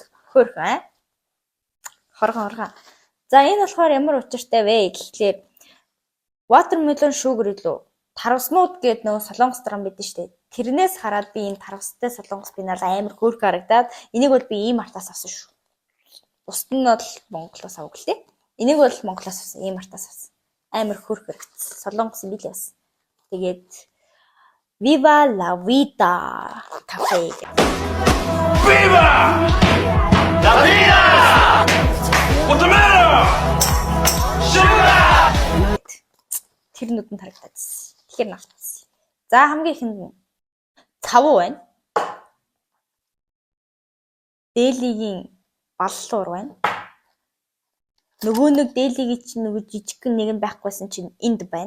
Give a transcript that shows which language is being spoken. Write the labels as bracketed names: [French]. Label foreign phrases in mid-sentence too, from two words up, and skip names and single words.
[Mongolian] Хөөрхөн хорхон. За энэ болохоор ямар учиртай вэ гэхлээр [English] watermelon sugar [Mongolian] илүү тарвснууд гээд нөгөө солонгос драм бидэн штэ. Тэрнээс хараад би энэ тарвстай солонгос пенал амар хөөрхөн харагдаад энийг бол би ийм артаас авсан шүү. Бусд нь бол Монголоос авах гэлээ. Энийг бол Монголоос авсан. Ийм артаас авсан. Амар хөөрхөн харагдсан. Солонгос юм билээ бас. Тэгээд [Spanish] Viva la vida [Mongolian] cafe. [Spanish] Viva la vida! [English] What's the matter? Sugar! [Mongolian] Тэр нүдэнд харагдчихсан. Тэгэхээр навцсан. За хамгийн ихэнд цавуу байна. Дээлигийн баллуур байна. Нөгөө нэг дээлигийн чинь нөгөө жижигхэн нэгэн байхгүйсэн чинь энд байна.